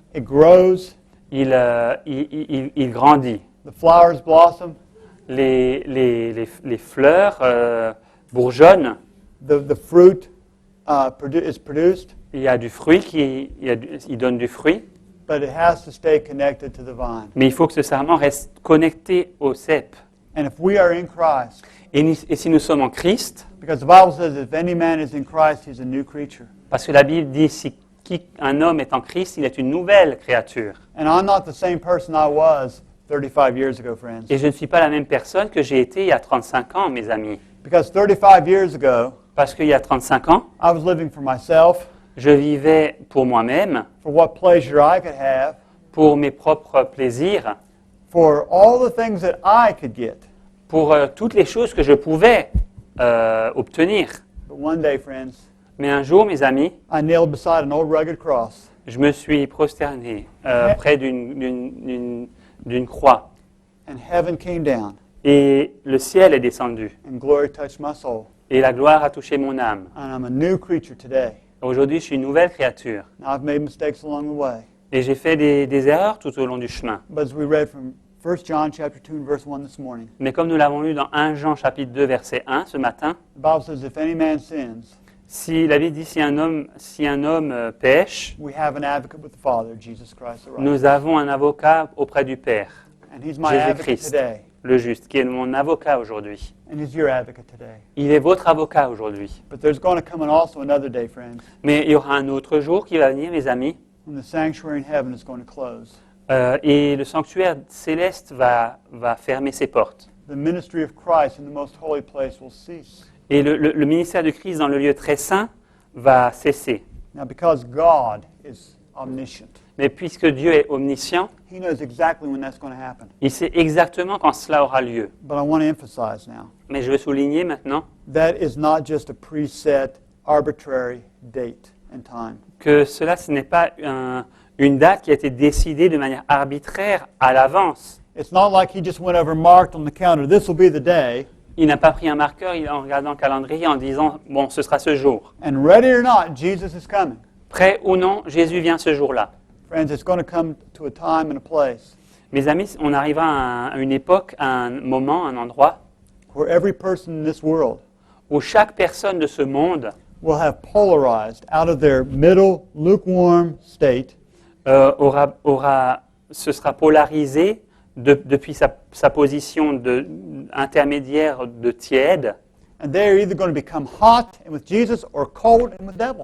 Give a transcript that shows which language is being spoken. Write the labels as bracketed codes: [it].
[en] it grows, [fr] il grandit. [en] the flowers blossom, [fr] Les fleurs bourgeonnent. [en] the fruit is produced, [fr] Il y a du fruit il donne du fruit. [en] but it has to stay connected to the vine. [fr] Mais il faut que ce sarment reste connecté au cep. [en] And if we are in Christ, [fr] Et si nous sommes en Christ, [en] because the Bible says if any man is in Christ, he's a new creature. [fr] parce que la Bible dit si un homme est en Christ, il est une nouvelle créature. [en] And I'm not the same person I was 35 years ago, friends. [fr] Et je ne suis pas la même personne que j'ai été il y a 35 ans, mes amis. [en] Because 35 years ago, [fr] Parce qu'il y a 35 ans, [en] I was living for myself, [fr] je vivais pour moi-même, [en] for what pleasure I could have, [fr] pour mes propres plaisirs, [en] for all the things that I could get. [fr] pour toutes les choses que je pouvais obtenir. [en] But one day, friends, [fr] Mais un jour, mes amis, [en] I knelt beside an old rugged cross, [fr] je me suis prosterné près d'une croix. [en] and heaven came down, [fr] Et le ciel est descendu. [en] and glory touched my soul. [fr] Et la gloire a touché mon âme. [en] And I'm a new creature today. [fr] Aujourd'hui, je suis une nouvelle créature. [en] Now, I've made mistakes along the way. [fr] Et j'ai fait des erreurs tout au long du chemin. [en] But as we read from 1 John chapter 2 and verse 1 this morning, [fr] Mais comme nous l'avons lu dans 1 Jean chapitre 2 verset 1 ce matin, [en] the Bible says, if any man sins, [fr] Si la Bible dit si un homme pêche, [en] we have an advocate with the Father, Jesus Christ the righteous. [fr] nous avons un avocat auprès du Père, [en] And he's my advocate [fr] Jésus-Christ, [en] today. [fr] le juste, qui est mon avocat aujourd'hui. [en] And he's your advocate today. [fr] Il est votre avocat aujourd'hui. [en] But there's going to come also another day, friends, [fr] Mais il y aura un autre jour qui va venir, mes amis, [en] when the sanctuary in heaven is going to close. [fr] et le sanctuaire céleste va fermer ses portes. [en] The ministry of Christ in the most holy place will cease. [fr] Et le ministère de Christ dans le lieu très saint va cesser. [en] Now, because God is omniscient, [fr] Mais puisque Dieu est omniscient, [en] he knows exactly when that's going to happen. [fr] il sait exactement quand cela aura lieu. [en] But I want to emphasize now, [fr] Mais je veux souligner maintenant [en] that is not just a preset, arbitrary date and time. [fr] que cela, ce n'est pas une date qui a été décidée de manière arbitraire à l'avance. [en] It's not like he just went over and marked on the calendar, this will be the day, [fr] Il n'a pas pris un marqueur en regardant le calendrier en disant « bon, ce sera ce jour [en] and ready or not, Jesus is coming. ». [fr] Prêt ou non, Jésus vient ce jour-là. [en] Friends, it's going to come to a time and a place [fr] Mes amis, on arrivera à une époque, à un moment, un endroit [en] where every person in this world [fr] où chaque personne de ce monde [en] will have polarized out of their middle, lukewarm state [fr] se sera polarisé depuis sa position intermédiaire de tiède, [en] and they're either going to become hot and with Jesus or cold and with the devil.